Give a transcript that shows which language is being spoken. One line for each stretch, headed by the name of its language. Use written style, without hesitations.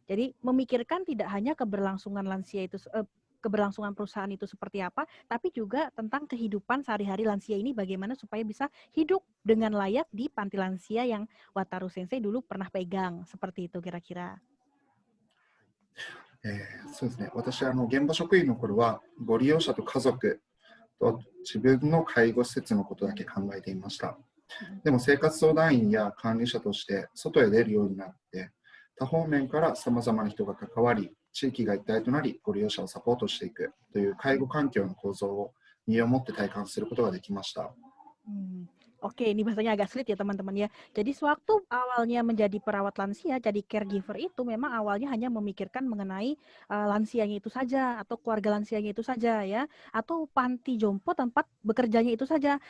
Indonesian: Jadi memikirkan tidak hanya keberlangsungan lansia itu keberlangsungan perusahaan itu seperti apa, tapi juga tentang kehidupan sehari-hari lansia ini bagaimana supaya bisa hidup dengan layak di panti lansia yang Wataru Sensei dulu pernah pegang. Seperti itu kira-kira.
Japanese: そうですね。私は現場職員の頃は、ご利用者と家族と自分の介護施設のことだけ考えていました。でも生活相談員や管理者として外へ出るようになって、多方面からさまざまな人が関わり、地域が一体となり、ご利用者をサポートしていくという介護環境の構造を身をもって体感することができました。
Indonesian: Oke, ini bahasanya agak sulit ya teman-teman ya. Jadi sewaktu awalnya menjadi perawat lansia, jadi caregiver itu memang awalnya hanya memikirkan mengenai lansianya itu saja atau keluarga lansianya itu saja ya, atau panti jompo tempat bekerjanya itu saja.